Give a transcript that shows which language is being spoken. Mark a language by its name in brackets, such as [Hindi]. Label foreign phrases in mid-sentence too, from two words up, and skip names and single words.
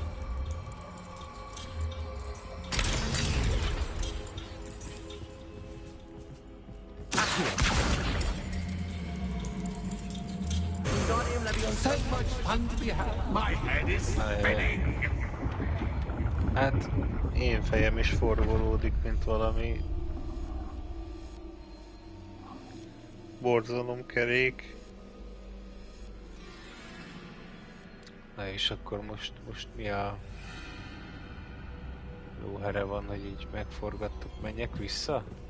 [English] Wingardium Leviosa. So much fun to be had. My head is spinning. [Hungarian] Hát én fejem is forgolódik, mint valami borzalomkerék. Na és akkor most mi a lóhere van, hogy így megforgattuk, menjek vissza?